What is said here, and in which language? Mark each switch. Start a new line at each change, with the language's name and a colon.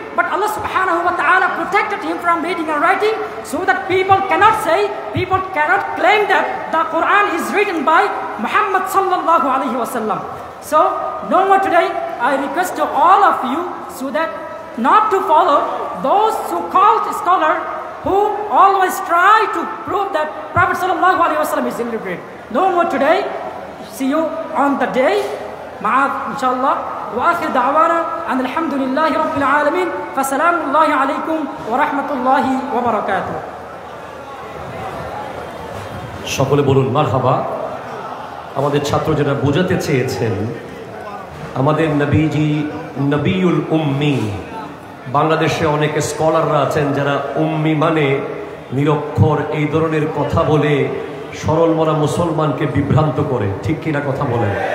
English: But Allah subhanahu wa ta'ala protected him from reading and writing so that people cannot say, people cannot claim that the Quran is written by Muhammad sallallahu alayhi wa sallam. So, no more today, I request to all of you so that not to follow those who called scholar who always try to prove that Prophet sallallahu alayhi wa sallam is illiterate. No more today. See you on the day. Ma'ad, inshallah.
Arabic: وآخر دعوانا أن الحمد لله رب العالمين فسلام الله عليكم ورحمة الله وبركاته.
Bangla: সকলে বলুন মারহাবা। আমাদের ছাত্র যেটা বোঝাতে চেয়েছেন, আমাদের নবীজি নবিউল উম্মি। বাংলাদেশে অনেক স্কলাররা আছেন যারা উম্মি মানে নিরক্ষর এই ধরনের কথা বলে সরল মনা মুসলমানকে বিভ্রান্ত করে, ঠিক কিনা কথা বলেন?